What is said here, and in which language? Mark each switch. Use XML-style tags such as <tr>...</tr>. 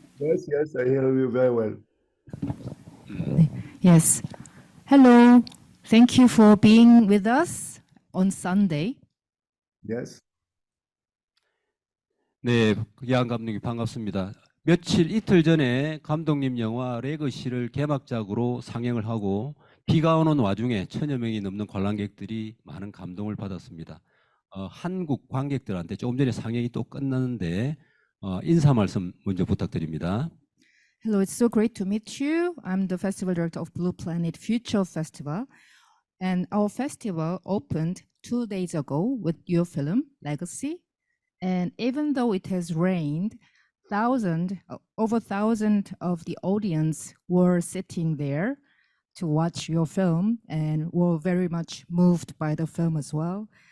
<en>Yes, yes, I hear you very well. Yes. Hello. Thank you for being with us on Sunday. Yes.</en> <ko>네, 양 감독님 반갑습니다. 며칠 이틀 전에 감독님 영화 레거시를 개막작으로 상영을 하고 비가 오는 와중에 1000여 명이 넘는 관람객들이 많은 감동을 받았습니다. 한국 관객들한테 조금 전에 상영이 또 끝났는데 인사 말씀 먼저 부탁드립니다.</ko> <en>Hello, it's so great to meet you. I'm the festival director of Blue Planet Future Festival. And our festival opened 2 days ago with your film, Legacy. And even though it has rained, over 1,000 of the audience were sitting there to watch your film and were very much moved by the film as well.</en>